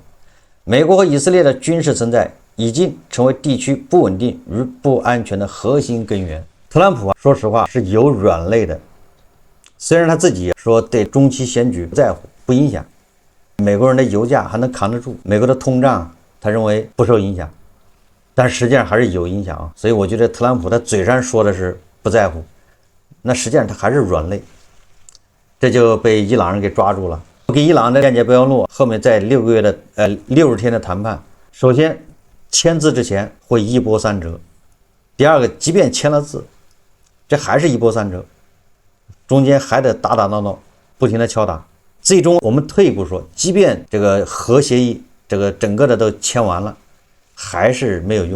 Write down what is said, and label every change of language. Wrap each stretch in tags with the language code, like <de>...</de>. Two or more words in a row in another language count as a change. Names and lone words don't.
<zh>美國和以色列的軍事存在已經成為地區不穩定與不安全的核心根源。特朗普說實話是有軟肋的，雖然他自己說對中期選舉不在乎，不影響，美國人的油價還能扛得住，美國的通脹他認為不受影響，但實際上還是有影響啊。所以我覺得特朗普他嘴上說的是不在乎，那實際上他還是軟肋，這就被伊朗人給抓住了。跟伊朗的间接备忘錄後面在60天的談判，首先簽字之前會一波三折，第二個即便簽了字，這還是一波三折，中間還得打打鬧鬧，不停的敲打。最終我們退一步說，即便這個核協議這個整個的都簽完了，還是沒有用。</zh>